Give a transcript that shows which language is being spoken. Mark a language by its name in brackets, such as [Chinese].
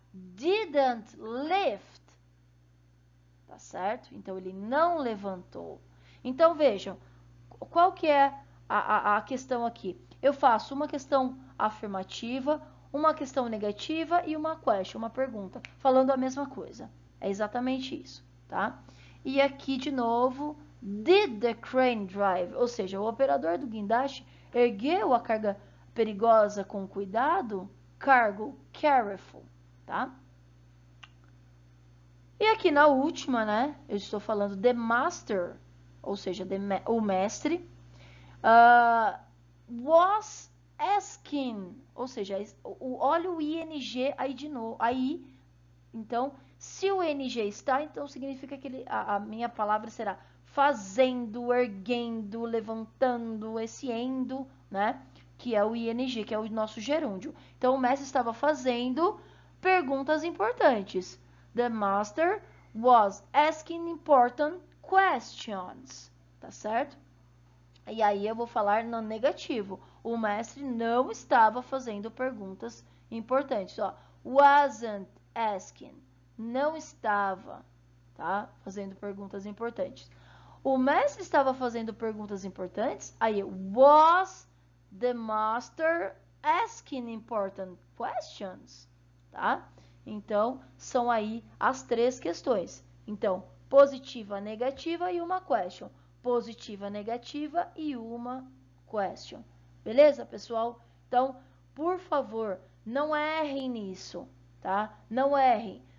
[English] Didn't lift, tá certo? [Portuguese] Então, ele não levantou. Então, vejam, qual que é a questão aqui? Eu faço uma questão afirmativa, uma questão negativa e uma question, uma pergunta, falando a mesma coisa. É exatamente isso, tá? E aqui, de novo, [English] did the crane drive? [Portuguese] Ou seja, o operador do guindaste ergueu a carga perigosa com cuidado? Cargo, careful, tá? E aqui na última, né, eu estou falando [English] the master, [Portuguese] ou seja, o mestre, [English] was asking, [Portuguese] ou seja, olha o ing aí de novo, aí, então, se o ing está, então significa que a minha palavra será fazendo, erguendo, levantando, esse endo, né, que é o ing, que é o nosso gerúndio. Então, o mestre estava fazendo perguntas importantes. [English] The master was asking important questions, tá certo? [Portuguese] E aí eu vou falar no negativo. O mestre não estava fazendo perguntas importantes. Ó, [English] wasn't asking. [Portuguese] Não estava, tá? Fazendo perguntas importantes. O mestre estava fazendo perguntas importantes. [English] Aí, was the master asking important questions? [Portuguese] Tá? Então, são aí as três questões. Então, positiva, negativa e uma question. Positiva, negativa e uma question. Beleza, pessoal? Então, por favor, não errem nisso, tá? Não errem.